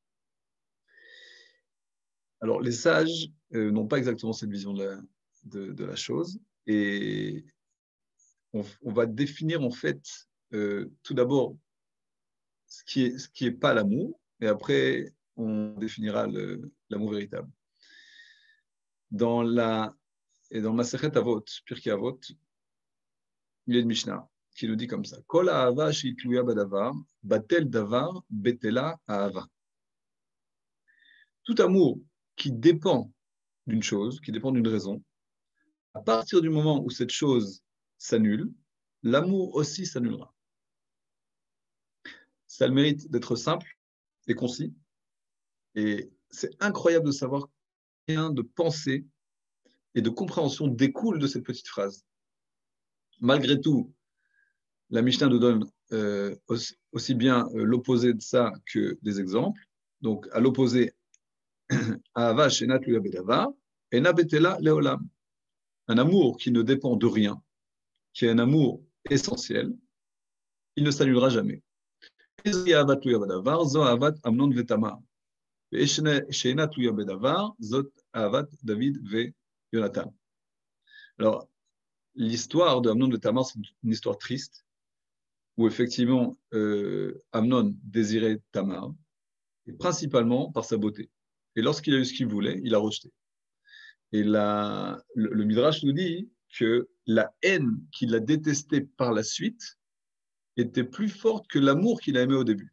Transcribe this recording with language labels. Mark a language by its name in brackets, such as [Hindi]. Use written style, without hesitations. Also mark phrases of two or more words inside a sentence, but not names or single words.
[French] Alors, les sages n'ont pas exactement cette vision de la chose, et on va définir en fait tout d'abord ce qui est pas l'amour, et après on définira l'amour véritable. Dans le Masechet Avot, Pirkei Avot, il y a une Mishnah qui nous dit comme ça: [Hebrew] כל אהבה שתלויה בדבר, בטל דבר, בטלה אהבה. [French] Tout amour qui dépend d'une chose, qui dépend d'une raison, à partir du moment où cette chose s'annule, l'amour aussi s'annulera. Ça a le mérite d'être simple et concis. Et c'est incroyable de savoir combien de pensée et de compréhension découle de cette petite phrase. Malgré tout, la Mishnah nous donne aussi bien l'opposé de ça que des exemples. Donc, à l'opposé, [Hebrew] אהבה שאינה תלויה בדבר, אינה בטלה לעולם. [French] Un amour qui ne dépend de rien, qui est un amour essentiel, il ne s'annulera jamais. [Hebrew] אהבת תלויה בדבר, זו אהבת אמנון ותמר. שאינה תלויה בדבר, זו אהבת דוד ויהונתן. [French] Alors, l'histoire de Amnon et Tamar, c'est une histoire triste, où effectivement, Amnon désirait Tamar, et principalement par sa beauté. Et lorsqu'il a eu ce qu'il voulait, il a rejeté. Et le Midrash nous dit que la haine qu'il a détestée par la suite était plus forte que l'amour qu'il a aimé au début.